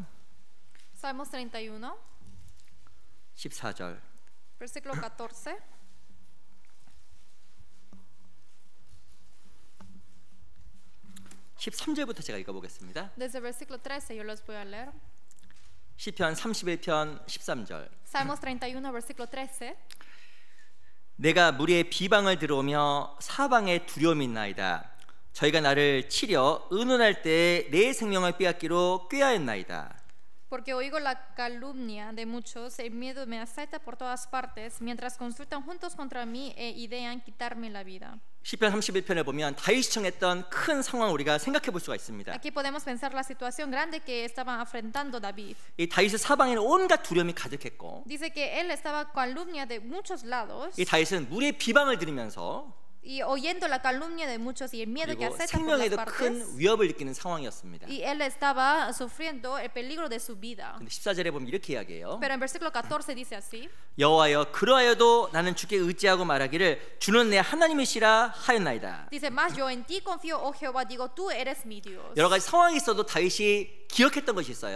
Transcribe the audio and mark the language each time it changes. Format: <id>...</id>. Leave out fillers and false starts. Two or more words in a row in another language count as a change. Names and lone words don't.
<es>Salmos 31,</es> <ko>14절</ko> <es>versículo 14.</es> <ko>(13절부터) 제가 읽어보겠습니다.</ko> <es>Desde el versículo 13 yo los voy a leer.</es> <ko>시편 31편 13절</ko> <es>Salmos 31, versículo 13.</es> <ko>내가 무리의 비방을 들어오며 사방에 두려움이 있나이다. 저희가 나를 치려 의논할 때에 내 생명을 빼앗기로 꾀하였나이다.</ko> <es>Porque oigo la calumnia de muchos, el miedo me asalta por todas partes, mientras consultan juntos contra mí e idean quitarme la vida.</es> <ko>시편 31편에 보면 다윗이 청했던 큰 상황을 우리가 생각해 볼 수가 있습니다.</ko> <es>Aquí podemos pensar la situación grande que estaba enfrentando David.</es> <ko>이 다윗의 사방에는 온갖 두려움이 가득했고</ko> <es>Dice que él estaba calumnia de muchos lados.</es> <ko>이 다윗은 무리의 비방을 들으면서</ko> <es>y oyendo la calumnia de muchos y el miedo que</es> <ko>그리고</ko> <es>acepta por las</es> <ko>생명에도</ko> <es>partes.</es> <ko>큰 위협을 느끼는 상황이었습니다.</ko> <es>Y él estaba sufriendo el peligro de su vida.</es> <ko>근데 14절에 보면 이렇게 이야기해요.</ko> <es>Pero en versículo 14 dice así:</es> <ko>여호와여 그러하여도 나는 주께 의지하고 말하기를 주는 내 하나님이시라 하였나이다.</ko> <es>Dice más, yo en ti confío, oh Jehová, digo, tú eres mi Dios.</es> <ko>여러 가지 상황이 있어도 다윗이 기억했던 것이 있어요.</ko>